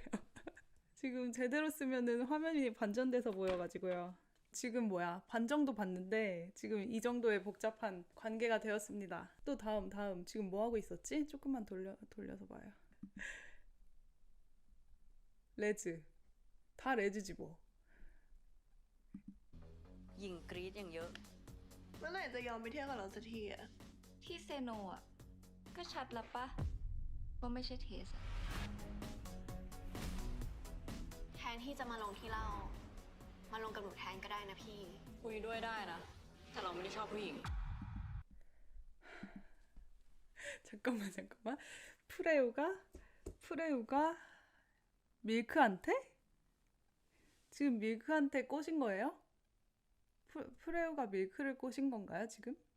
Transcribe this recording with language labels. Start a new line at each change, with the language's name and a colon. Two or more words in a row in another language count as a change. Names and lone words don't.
Korean: 지금 제대로 쓰면은 화면이 반전돼서 보여가지고요. 지금 뭐야 반정도 봤는데 지금 이 정도의 복잡한 관계가 되었습니다. 또 다음 지금 뭐 하고 있었지? 조금만 돌려서 봐요. 레즈 다 레즈지 뭐.
Thai: หญิงกรี๊ดอย่างเยอะ เมื่อไหร่จะยอมไปเที่ยวกับเราสักทีอะ ที่เซโนอะก็ชัดแล้วปะว่าไม่ใช่เทสอะ แทนที่จะมาลงที่เรา มาลงกับหนูแทนก็ได้นะพี่ คุยด้วยได้นะ แต่เราไม่ได้ชอบผู้หญิง
Korean: 잠깐만. 프레우가 밀크한테? 지금 밀크한테 꼬신 거예요? 프레우가 밀크를 꼬신 건가요, 지금?